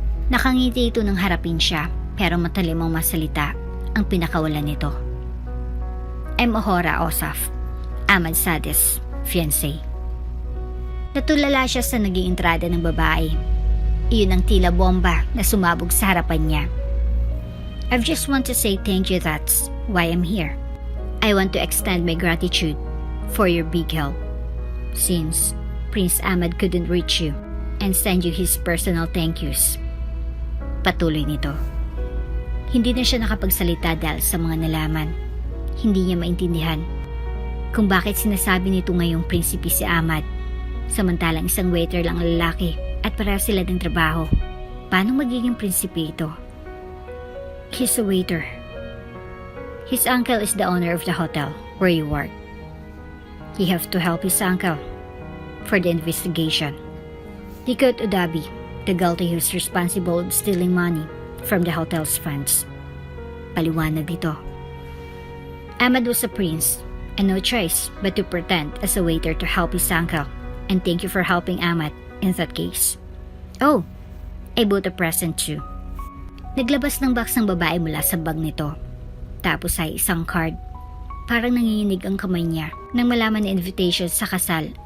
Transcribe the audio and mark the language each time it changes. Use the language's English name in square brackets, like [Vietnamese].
[Filipino] Nakangiti ito nang harapin siya pero matalimang masalita ang pinakawalan nito. [English] I'm Ohora Osaf, Ahmad Sades, fiancé. [Filipino] Natulala siya sa naging entrada ng babae. Iyon ang tila bomba na sumabog sa harapan niya. [English] I just want to say thank you, that's why I'm here. I want to extend my gratitude for your big help. Since Prince Ahmad couldn't reach you and send you his personal thank yous. [Filipino] Patuloy nito. Hindi na siya nakapagsalita dahil sa mga nalaman. Hindi niya maintindihan kung bakit sinasabi nito ngayong prinsipe si Ahmad, samantalang isang waiter lang ang lalaki at pareho sila ng trabaho. Paano magiging prinsipe ito? [English] He's a waiter. His uncle is the owner of the hotel where you work. He have to help his uncle for the investigation. Likod Udabi, the guilty who's responsible of stealing money from the hotel's funds. [Filipino] Paliwanag dito. [English] Ahmad was a prince and no choice but to pretend as a waiter to help his uncle, and thank you for helping Ahmad in that case. Oh, I bought a present too. [Filipino] Naglabas ng box ng babae mula sa bag nito. Tapos ay isang card. Parang nanginginig ang kamay niya nang malaman na invitation sa kasal